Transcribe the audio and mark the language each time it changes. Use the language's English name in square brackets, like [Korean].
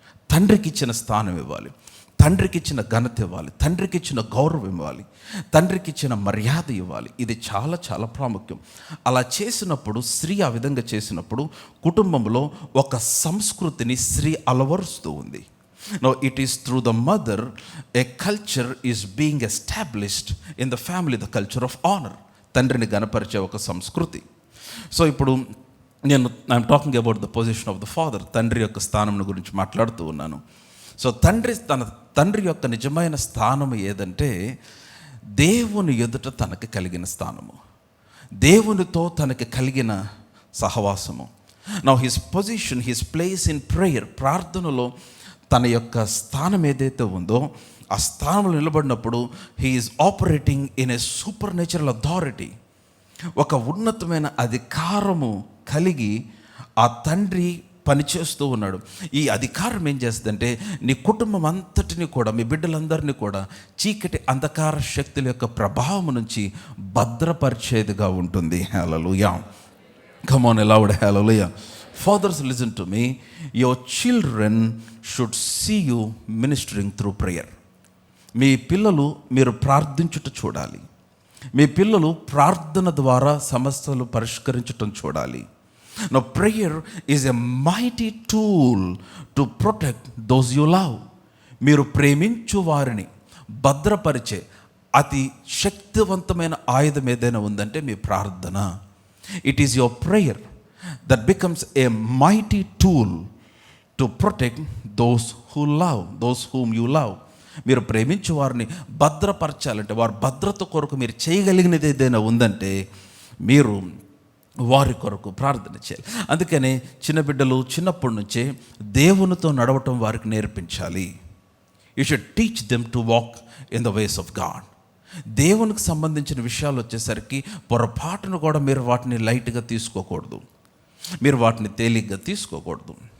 [Telugu] తండ్రికి ఇచ్చిన స్థానం ఇవ్వాలి, తండ్రికి ఇచ్చిన ఘనత ఇవ్వాలి, తండ్రికి ఇచ్చిన గౌరవం ఇవ్వాలి, తండ్రికి ఇచ్చిన మర్యాద ఇవ్వాలి. ఇది చాలా చాలా ప్రాముఖ్యం. అలా చేసినప్పుడు స్త్రీ ఆ విధంగా చేసినప్పుడు కుటుంబంలో ఒక సంస్కృతిని స్త్రీ అలవరుస్తూ ఉంది. [English] Now it is through the mother a culture is being established in the family, the culture of honor. [Telugu] తండ్రిని గణపరిచే ఒక సంస్కృతి. [English] so [Telugu] ఇప్పుడు [English] I'm talking about the position of the father. [Telugu] తండ్రి యొక్క స్థానం గురించి మాట్లాడుతూ ఉన్నాను. సో తండ్రి యొక్క నిజమైన స్థానం ఏదంటే దేవుని ఎదుట తనకి కలిగిన స్థానము, దేవునితో తనకి కలిగిన సహవాసము. [English] now his position, his place in prayer, [Telugu] ప్రార్థనలో తన యొక్క స్థానం ఏదైతే ఉందో ఆ స్థానంలో నిలబడినప్పుడు [English] He is operating in a supernatural authority. [Telugu] ఒక ఉన్నతమైన అధికారము కలిగి ఆ తండ్రి పనిచేస్తూ ఉన్నాడు. ఈ అధికారం ఏం చేస్తుందంటే నీ కుటుంబం అంతటిని కూడా, మీ బిడ్డలందరినీ కూడా చీకటి అంధకార శక్తుల యొక్క ప్రభావం నుంచి భద్రపరిచేదిగా ఉంటుంది. హల్లెలూయా. Come on loud hallelujah. [English] Fathers, listen to me. Your children should see you ministering through prayer. [Telugu] మీ పిల్లలు మీరు ప్రార్థించుట చూడాలి. మీ పిల్లలు ప్రార్థన ద్వారా సమస్యలు పరిష్కరించటం చూడాలి. [English] Now prayer is a mighty tool to protect those you love. [Telugu] మీరు ప్రేమించు వారిని భద్రపరిచే అతి శక్తివంతమైన ఆయుధం ఏదైనా ఉందంటే మీ ప్రార్థన. [English] It is your prayer that becomes a mighty tool to protect those who love, those whom you love. [Telugu] మీరు ప్రేమించే వారిని భద్రపరచాలంటే, వారి భద్రత కొరకు మీరు చేయగలిగినది ఏదైనా ఉందంటే మీరు వారి కొరకు ప్రార్థన చేయాలి. అందుకనే చిన్న బిడ్డలు చిన్నప్పటి నుంచే దేవునితో నడవటం వారికి నేర్పించాలి. [English] You should teach them to walk in the ways of God. [Telugu] దేవునికి సంబంధించిన విషయాలు వచ్చేసరికి పొరపాటును కూడా మీరు వాటిని లైట్గా తీసుకోకూడదు, మీరు వాటిని తేలిగ్గా తీసుకోకూడదు.